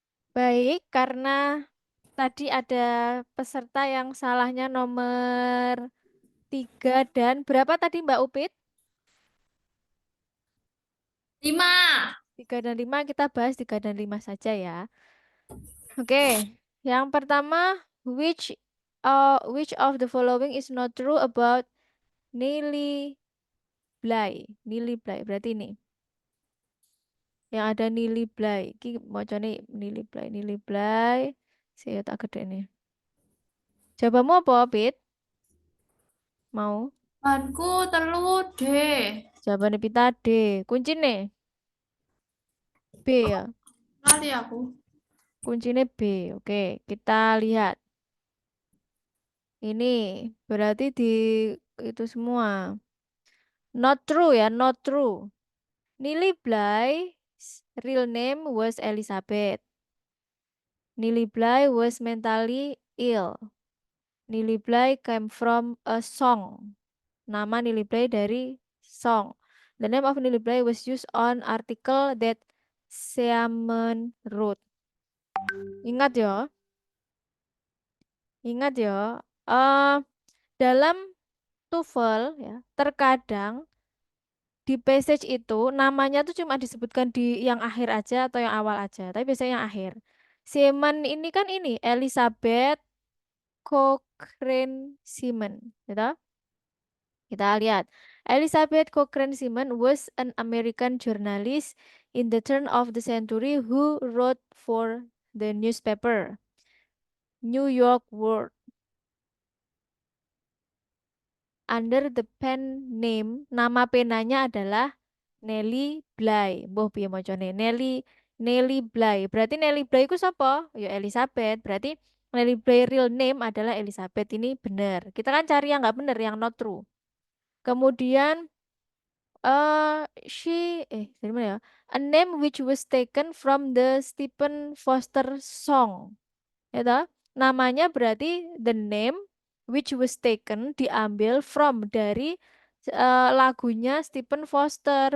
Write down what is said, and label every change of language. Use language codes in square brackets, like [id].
[id] Baik, karena tadi ada peserta yang salahnya nomor 3 dan berapa tadi Mbak Upit? 5. 3 dan 5 kita bahas 3 dan 5 saja ya. Oke, yang pertama, [en] which of the following is not true about Nili Blay? [id] Nili Blay, berarti ini. Yang ada Nili Blay. [jv] Iki macane [id] Nili Blay, Nili Blay. Saya tak gede nih. Jawabanmu apa, Pit? Mau? [jv] Banku telu deh. [id] Jawabannya Pita D. Kunci nih. B ya. [jv] Lali aku. [id] Kuncinya B. Oke, kita lihat. Ini berarti di itu semua. [en] Not true ya, not true. Nili Bly's real name was Elizabeth. Nili Bly was mentally ill. Nili Bly came from a song. [id] nama Nilai Bly dari song. [en] The name of Nilai Bly was used on article that Seaman wrote. [id] Ingat ya, ingat ya. eh Dalam TOEFL ya, terkadang di passage itu namanya tuh cuma disebutkan di yang akhir aja atau yang awal aja, tapi biasanya yang akhir. Seaman ini kan ini Elizabeth Cochrane Seaman, gitu. Kita lihat. [en] Elizabeth Cochrane Seaman was an American journalist in the turn of the century who wrote for the newspaper New York World under the pen name. [id] Nama penanya adalah Nellie Bly. [jv] Mbah piye macane? [id] Nellie Bly. Berarti Nellie Bly itu siapa? Ya Elizabeth. Berarti Nellie Bly real name adalah Elizabeth. Ini benar. Kita kan cari yang nggak benar, yang not true. Kemudian dari mana ya? [en] A name which was taken from the Stephen Foster song. [id] Ya toh? [en] Namanya berarti the name which was taken diambil from dari lagunya Stephen Foster.